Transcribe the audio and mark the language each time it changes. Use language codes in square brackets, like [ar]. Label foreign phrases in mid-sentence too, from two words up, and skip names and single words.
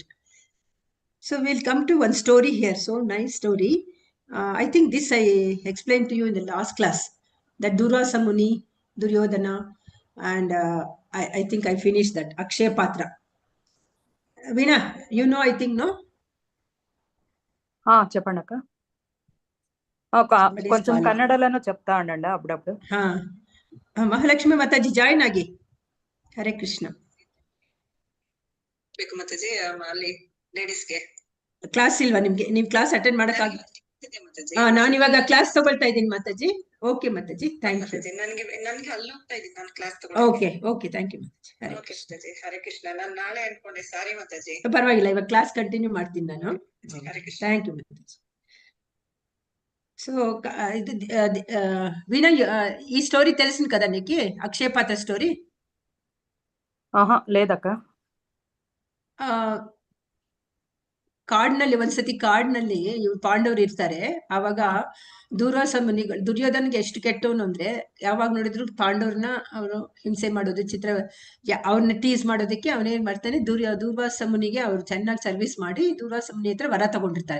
[en] So we'll come to one story here. So nice story. I think this I explained to you in the last class. That Durvasa Muni, Duryodhana, and I think I finished that. Akshaya Patra. Veena, you know, I think, no? [te] చెప్పండి అక్క. కొంచెం కన్నడలోనూ చెప్తా ఉండండి అప్పుడప్పుడు. [kn] ಮಹಾಲಕ್ಷ್ಮಿ ಮಾತಾಜಿ ಜಾಯಿನ್ ಆಗಿ. ಹರೇ ಕೃಷ್ಣ. ಮಾತಾಜಿ ಅಲ್ಲಿ ಲೇಡೀಸ್ಗೆ ಕ್ಲಾಸ್ ಇಲ್ವಾ ನಿಮ್ಗೆ? ನೀವು [en] class attend [kn] ಮಾಡಕ್ಕಾಗ? ನಾನು ಇವಾಗ ಕ್ಲಾಸ್ ತಗೊಳ್ತಾ ಇದ್ದೀನಿ ಮಾತಾಜಿ. ಓಕೆ ಮಾತಾಜಿ, [en] thank you. [kn] ನನಗೆ ಅಲ್ಲಿ ಹೋಗ್ತಾ ಇದ್ದೀನಿ, ನಾನು ಕ್ಲಾಸ್ ತಗೊಳ್ತಾ. [en] okay okay, thank you [kn] ಮಾತಾಜಿ. ಹರೇ ಕೃಷ್ಣ. ನಾನು ನಾಳೆ ಅನ್ಕೊಂಡೆ, ಸಾರಿ ಮಾತಾಜಿ. ಪರವಾಗಿಲ್ಲ, ಇವಾಗ [en] class continue [kn] ಮಾಡ್ತೀನಿ ನಾನು. ಹರೇ ಕೃಷ್ಣ. [en] thank you [kn] ಮಾತಾಜಿ. [te] సో ఇది వీణా, ఈ స్టోరీ తెలిసింది కదా నీకు, అక్షయ పాత్ర స్టోరీ? లేదక్క. [kn] ಕಾಡಿನಲ್ಲಿ ಒಂದ್ಸತಿ ಕಾಡಿನಲ್ಲಿ ಇವ್ರು ಪಾಂಡವರು ಇರ್ತಾರೆ. ಅವಾಗ ದುರ್ವಾಸ ಮುನಿಗಳು ದುರ್ಯೋಧನ್ಗೆ ಎಷ್ಟು ಕೆಟ್ಟವನು ಅಂದ್ರೆ ಯಾವಾಗ ನೋಡಿದ್ರು ಪಾಂಡವ್ರನ್ನ ಅವರು ಹಿಂಸೆ ಮಾಡೋದು, ಅವ್ರನ್ನ ಟೀಸ್ ಮಾಡೋದಕ್ಕೆ ಅವನೇನ್ ಮಾಡ್ತಾನೆ, ದುರ್ವಾಸ ಮುನಿಗೆ ಅವ್ರು ಚೆನ್ನಾಗಿ ಸರ್ವಿಸ್ ಮಾಡಿ ದುರ್ವಾಸ ಮುನಿ ಹತ್ರ ವರ ತಗೊಂಡಿರ್ತಾರೆ.